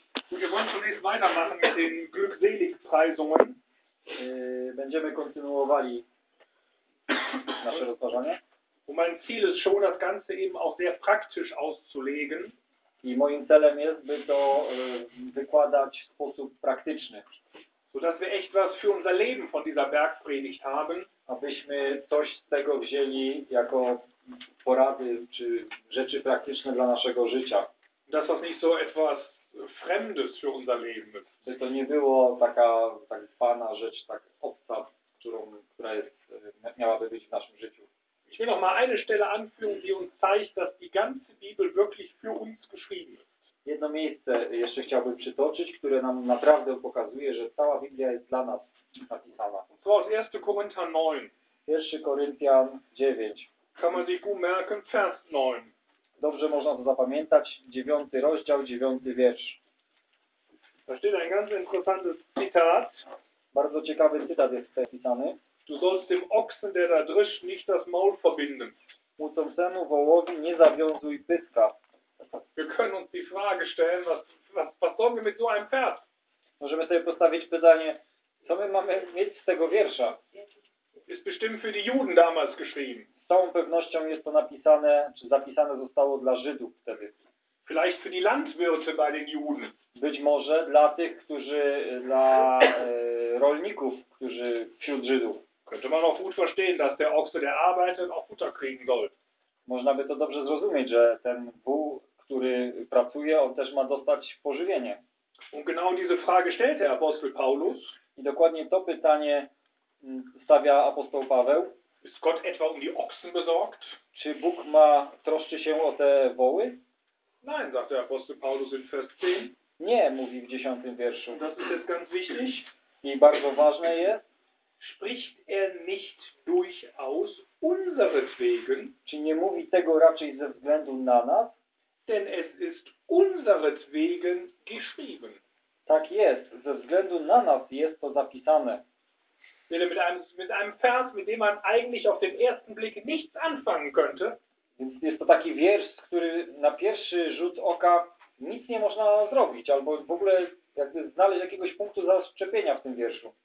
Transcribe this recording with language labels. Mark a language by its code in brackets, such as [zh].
[de] Wir wollen zunächst weitermachen mit den Glückseligpreisungen. [pl] Będziemy kontynuowali nasze rozważania. [de] Und mein Ziel ist schon, das Ganze eben auch sehr praktisch auszulegen. [pl] I moim celem jest, by to wykładać w sposób praktyczny. [de] So dass wir echt was für unser Leben von dieser Bergpredigt haben. [pl] Abyśmy coś z tego wzięli jako porady czy rzeczy praktyczne dla naszego życia. [de] Dass das nicht so etwas Fremdes für unser Leben ist. [pl] By to nie było taka tak zwana rzecz, tak obca, która jest, miałaby być w naszym życiu. [de] Ich will noch mal eine Stelle anführen, die uns zeigt, dass die ganze Bibel wirklich für uns geschrieben ist. [pl] Jedno miejsce jeszcze chciałbym przytoczyć, które nam naprawdę pokazuje, że cała Biblia jest dla nas napisana. [de] Und zwar aus 1. Korinther 9. [pl] 1. Koryntian 9. [de] Kann man sich gut merken, Vers 9. [pl] Dobrze można to zapamiętać. 9. rozdział, 9. wiersz. [de] Da steht ein ganz interessantes Zitat. [pl] Bardzo ciekawy cytat jest tutaj pisany. [de] Du sollst dem Ochsen, der da drischt, nicht das Maul verbinden. [pl] Utomsenu wołowi nie zawiązuj pyska. [de] Wir können uns die Frage stellen, was sollen wir mit so einem Vers? [pl] Możemy sobie postawić pytanie, co my mamy mieć z tego wiersza? [de] Ist bestimmt für die Juden damals geschrieben. [pl] Z całą pewnością jest to napisane, czy zapisane zostało dla Żydów wtedy. [de] Vielleicht für die Landwirte bei den Juden. [pl] Być może dla tych, którzy, dla rolników, którzy wśród Żydów. [de] Könnte man auch gut verstehen, dass der Ochse, der arbeitet, auch Futter kriegen soll. [pl] Można by to dobrze zrozumieć, że ten wół, który pracuje, on też ma dostać pożywienie. [de] Und genau diese Frage stellt der Apostel Paulus. [pl] I dokładnie to pytanie stawia apostoł Paweł. [de] Ist Gott etwa um die Ochsen besorgt? [pl] Czy Bóg ma, troszczy się o te woły? [de] Nein, sagt der Apostel Paulus in Vers 10. [pl] Nie, mówi w 10. wierszu. [de] Das ist jetzt ganz wichtig. [pl] I bardzo ważne jest. [de] Spricht er nicht durchaus unseretwegen? [pl] Czy nie mówi tego raczej ze względu na nas? [de] Denn es ist unseretwegen geschrieben. [pl] Tak jest, ze względu na nas jest to zapisane. [de] Mit einem Vers, mit dem man eigentlich auf den ersten Blick nichts anfangen könnte. [pl] Więc jest to taki wiersz, który na pierwszy rzut oka nic nie można zrobić, albo w ogóle jakby znaleźć jakiegoś punktu zaszczepienia w tym wierszu.